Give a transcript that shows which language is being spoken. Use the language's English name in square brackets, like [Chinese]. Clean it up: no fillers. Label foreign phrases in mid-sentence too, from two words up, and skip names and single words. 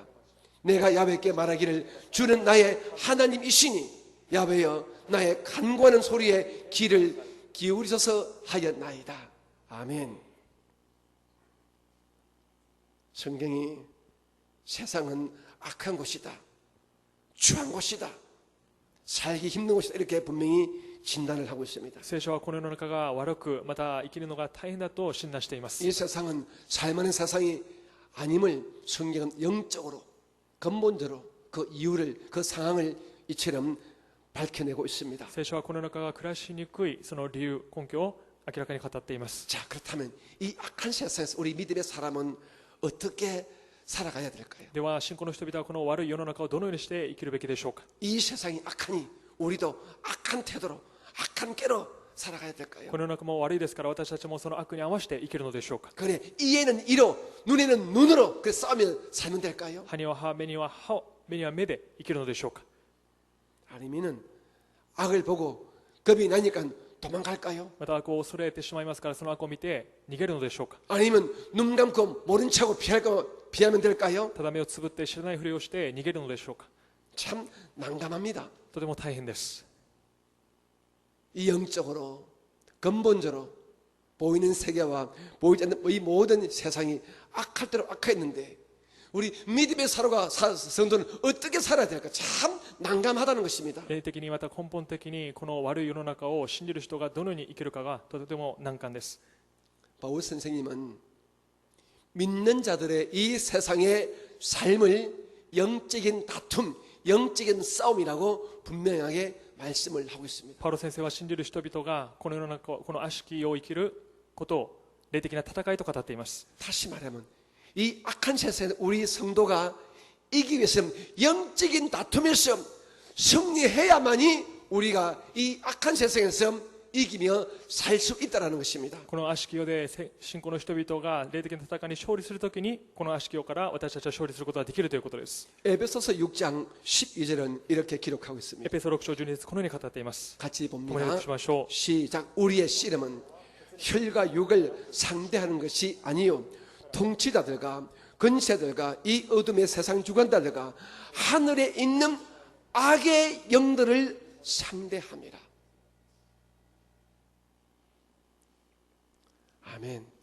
[Korean] 내가 야훼께 말하기를 주는 나의 하나님이시니 야훼여 나의 간구하는 소리에 귀를 기울이소서 하였나이다. 아멘. 성경이 세상은 악한 곳이다, 추한 곳이다, 살기 힘든 곳이다 이렇게 분명히 진단을 하고 있습니다. [Japanese] 聖書はこの世の中が悪く、また生きるのが大変だと診断しています。 [Korean] 이 세상은 살만한 세상이 아님을 성경은 영적으로 근본적으로 그 이유를 그 상황을 이처럼 밝혀내고 있습니다. [Japanese] 聖書はこの世の中が暮らしにくいその理由、根拠を明らかに語っています。 [Korean] 자, 그렇다면 이 악한 세상에서 우리 믿음의 사람은 어떻게 살아가야 될까요? [Japanese] では信仰の人々はこの悪い世の中をどのようにして生きるべきでしょうか。 [Korean] 이 세상이 악하니 우리도 악한 태도로 악한 꾀로 살아가야 될까요? [Japanese] この世の中も悪いですから、私たちもその悪に合わせて生きるのでしょうか。 [Korean] 그래 이에는 이로 눈에는 눈으로 그 싸우며 살면 될까요? [Japanese] 歯には歯、目には歯、目には目で生きるのでしょうか。 [Korean] 아니면은 악을 보고 겁이 나니까 도망갈까요? [Japanese] また悪を恐れてしまいますから、その悪を見て逃げるのでしょうか。 [Korean] 아니면 눈 감고 모른 척하고 피하면 될까요? [Japanese] ただ目をつぶって知らないふりをして逃げるのでしょうか。 [Korean] 참 난감합니다. [Japanese] とても大変です。 [Korean] 이 영적으로 근본적으로 보이는 세계와 보이지 않는 이 모든 세상이 악할 대로 악했는데 우리 믿음의 성도는 어떻게 살아야 될까? 참 난감하다는 것입니다. [Japanese] 霊的にまた根本的にこの悪い世の中を信じる人がどのように生きるかがとても難関です。 [Korean] 바울 선생님은 믿는 자들의 이 세상의 삶을 영적인 다툼, 영적인 싸움이라고 분명하게 말씀을 하고 있습니다. [Japanese] パウロ先生は信じる人々がこの世の中、この悪しき世を生きることを霊的な戦いと語っています。 [Korean] 다시 말하면 이 악한 세상에 우리 성도가 이기기 위해서는 영적인 다툼에서 승리해야만이 우리가 이 악한 세상에서 이기며 살 수 있다는 것입니다. [Japanese] この悪しき世で信仰の人々が霊的な戦いに勝利するときに、この悪しき世から私たちは勝利することができるということです。 [Korean] 에베소서 6장 12절은 이렇게 기록하고 [Japanese] エ [Korean] 있습니다. [Japanese] ペソ6章12節このように語っています。 [Korean] 같이 [Japanese] 共に [Korean] 봅니다. [Japanese] 読しましょう。 [Korean] 시작. 우리의 씨름은 혈과 육을 상대하는 것이 아니요 통치자들과 권세들과 이 어둠의 세상 주관자들과 하늘에 있는 악의 영들을 상대함이라. 아멘.